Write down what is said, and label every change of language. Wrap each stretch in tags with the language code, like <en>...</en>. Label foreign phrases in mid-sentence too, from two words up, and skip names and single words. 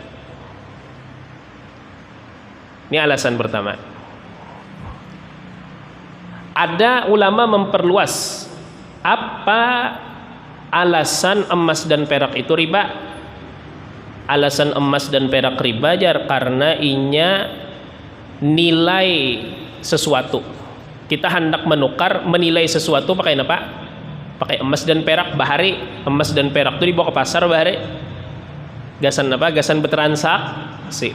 <id>Ini alasan pertama. Ada ulama memperluas apa alasan emas dan perak itu riba. Alasan emas dan perak riba jar karena inya nilai sesuatu. Kita hendak menukar, menilai sesuatu pakai apa? Pakai emas dan perak. Bahari emas dan perak itu dibawa ke pasar bahari.</id> <bjn>Gasan apa? Gasan bertransaksi.</bjn>